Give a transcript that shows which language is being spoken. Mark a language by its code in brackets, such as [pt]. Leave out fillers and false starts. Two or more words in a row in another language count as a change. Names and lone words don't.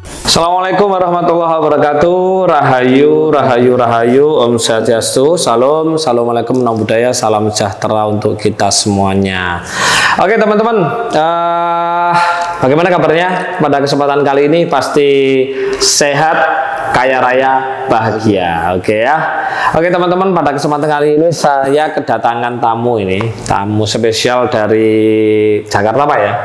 [ar] السلام عليكم ورحمة الله وبركاته. Rahayu, rahayu, rahayu. [sa] Om Swastiastu. [id] Salam, assalamualaikum, nama budaya, salam sejahtera untuk kita semuanya. Oke teman-teman, bagaimana kabarnya pada kesempatan kali ini? Pasti sehat, kaya raya, bahagia. Oke ya. Oke teman-teman, pada kesempatan kali ini saya kedatangan tamu spesial dari Jakarta Pak ya?